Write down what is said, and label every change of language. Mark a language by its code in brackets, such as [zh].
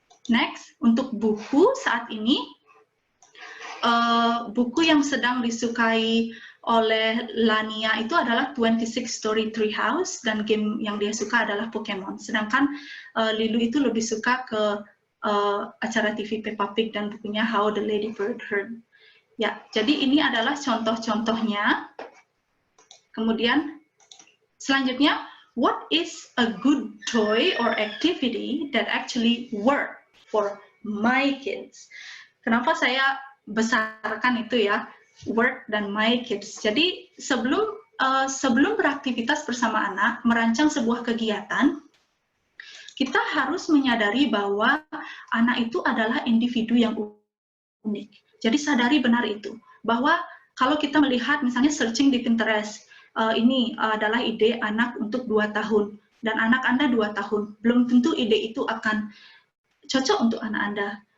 [id] Next, untuk buku saat ini, buku yang sedang disukai oleh Lania itu adalah 26 Story Treehouse, dan game yang dia suka adalah Pokemon. Sedangkan Lilu itu lebih suka ke acara TV Peppa Pig dan bukunya How the Ladybird Heard. Ya, jadi ini adalah contoh-contohnya. Kemudian selanjutnya, [en] what is a good toy or activity that actually work for my kids? [id] Kenapa saya besarkan itu ya, work dan [en] my kids. [id] Jadi sebelum beraktivitas bersama anak, merancang sebuah kegiatan, kita harus menyadari bahwa anak itu adalah individu yang unik. Jadi sadari benar itu, bahwa kalau kita melihat misalnya searching di Pinterest, ini adalah ide anak untuk 2 tahun, dan anak Anda 2 tahun, belum tentu ide itu akan cocok untuk anak Anda.